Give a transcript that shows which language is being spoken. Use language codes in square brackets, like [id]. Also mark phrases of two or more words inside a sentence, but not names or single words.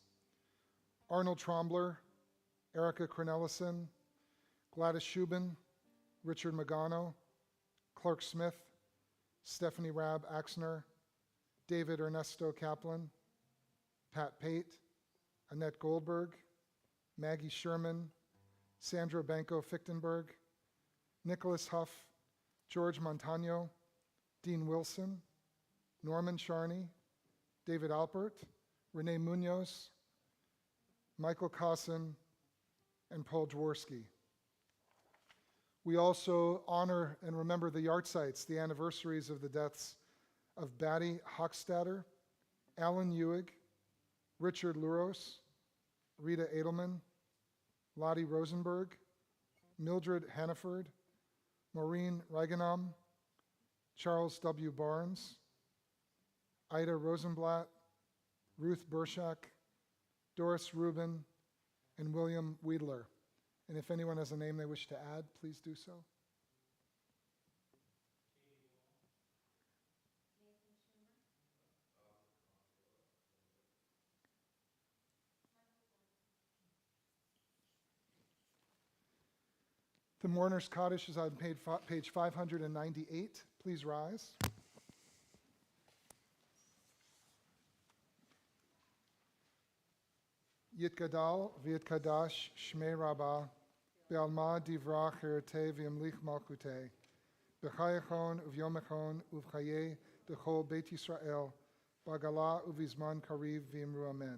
[en] Arnold Trombler, Erica Cornelison, Gladys Shubin, Richard Magano, Clark Smith, Stephanie Rab Axner, David Ernesto Kaplan, Pat Pate, Annette Goldberg, Maggie Sherman, Sandra Banco Fichtenberg, Nicholas Huff, George Montano, Dean Wilson, Norman Charney, David Alpert, Renee Munoz, Michael Kossin, and Paul Jaworski. We also honor and remember the yahrzeits, the anniversaries of the deaths of Batty Hochstadter, Alan Ewig, Richard Luros, Rita Edelman, Lottie Rosenberg, Mildred Hannaford, Maureen Reigenam, Charles W. Barnes, Ida Rosenblatt, Ruth Burshak, Doris Rubin, and William Weidler. And if anyone has a name they wish to add, please do so. The mourner's Kaddish is on page 598. Please rise. [arc] Yitgadal v'yitkadash shmei Rabbah be'alma divrach herete v'yamlich malchutei b'chayachon uv'yomachon uv'chayei d'chol Beit Yisrael b'agala uv'izman kariv v'imru amen.